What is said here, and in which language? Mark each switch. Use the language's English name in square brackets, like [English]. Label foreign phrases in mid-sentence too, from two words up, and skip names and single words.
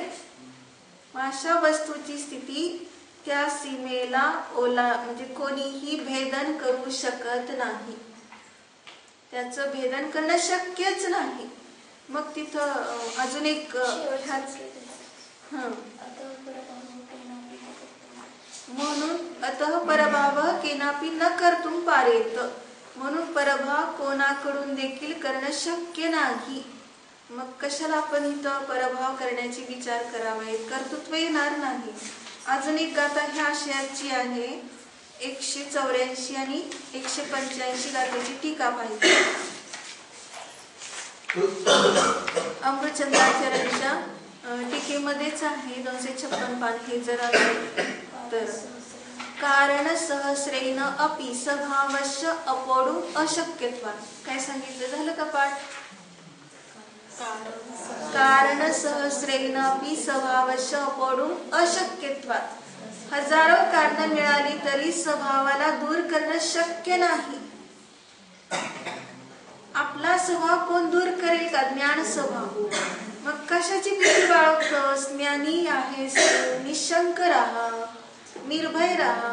[Marathi] अशा वस्तूची स्थिती त्या सीमेला म्हणजे कोणीही भेदन करू शकत नाही, त्याचं भेदन करणं शक्यच नाही. मग तिथं अजून एक म्हणून [Sanskrit] अतः परभाव केनापि न कर्तुं पारेत. [Marathi] म्हणून परभाव कोणाकडून देखील करणं शक्य नाही. मग कशाला आपण इथं परभाव करण्याची विचार करावे, कर्तृत्व येणार नाही. अजून एक गाथा ह्या आशयाची आहे. 184 आणि 185 गाथेची टीका पाहिजे. अमृतचंद्राचार्यांच्या टीकेमध्येच आहे 256 पान. हे जर तर [Sanskrit] कारण सहस्रेन अपि स्वभावस्य अपडू अशक्यत्वात्. [Marathi] काय सांगितलं झालं का पाठ? [Sanskrit] कारण सहस्रेन अपि स्वभावस्य अपडू अशक्यत्वात्. [Marathi] हजारो कारण मिळाली तरी स्वभावाला दूर करणं शक्य नाही. आपला स्वभाव कोण दूर करेल का? ज्ञान स्वभाव. मग कशाची भीती बाळगतोस? ज्ञानी आहेस, निशंक राहा, निर्भय राहा.